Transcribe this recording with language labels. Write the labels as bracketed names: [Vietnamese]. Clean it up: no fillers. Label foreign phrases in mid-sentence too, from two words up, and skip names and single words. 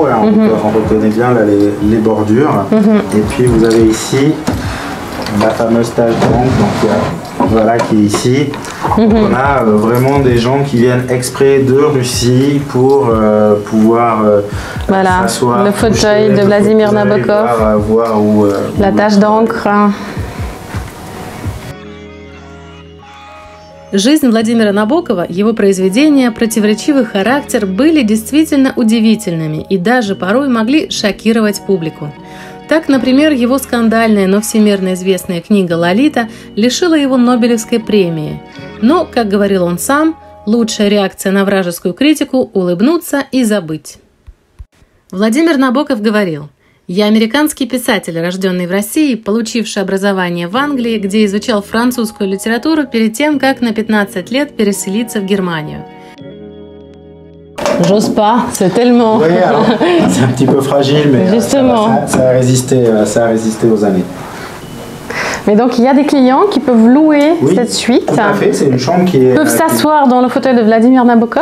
[French] Là, on reconnaît bien là, les bordures. Et puis vous avez ici la fameuse tâche d'encre, qui est ici. Donc, on a vraiment des gens qui viennent exprès de Russie pour pouvoir s'asseoir. Le fauteuil de Vladimir Nabokov, voir la tâche d'encre. [Russian] Жизнь Владимира Набокова, его произведения, противоречивый характер были действительно удивительными и даже порой могли шокировать публику. Так, например, его скандальная, но всемирно известная книга «Лолита» лишила его Нобелевской премии. Но, как говорил он сам, лучшая реакция на вражескую критику – улыбнуться и забыть. Владимир Набоков говорил: «Я американский писатель, рожденный в России, получивший образование в Англии, где изучал французскую литературу перед тем, как на 15 лет переселиться в Германию». [French] J'ose pas, c'est tellement... Oui, alors, c'est un petit peu fragile, mais justement. Ça a résisté aux années. Mais donc il y a des clients qui peuvent louer cette suite. Tout à fait, c'est une chambre qui est... Ils peuvent s'asseoir dans le fauteuil de Vladimir Nabokov.